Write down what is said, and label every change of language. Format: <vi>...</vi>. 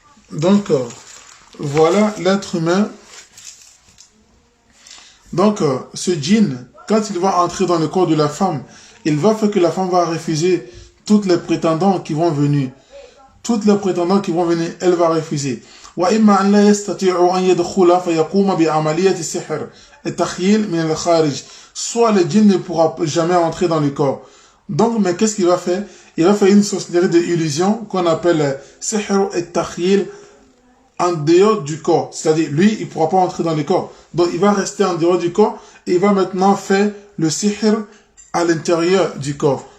<fr>Donc, voilà l'être humain. Donc, ce djinn, quand il va entrer dans le corps de la femme, il va faire que la femme va refuser toutes les prétendants qui vont venir. Toutes les prétendants qui vont venir, elle va refuser.</fr> <ar>وإما أن لا يستطيع أن يدخل فيقوم بعملية السحر التخيل من الخارج.</ar> <fr>Soit le djinn ne pourra jamais entrer dans le corps. Donc, mais qu'est-ce qu'il va faire? Il va faire une sorcellerie d'illusion qu'on appelle sihr et takhil en dehors du corps. C'est-à-dire, lui, il ne pourra pas entrer dans le corps. Donc, il va rester en dehors du corps et il va maintenant faire le sihr à l'intérieur du corps.</fr>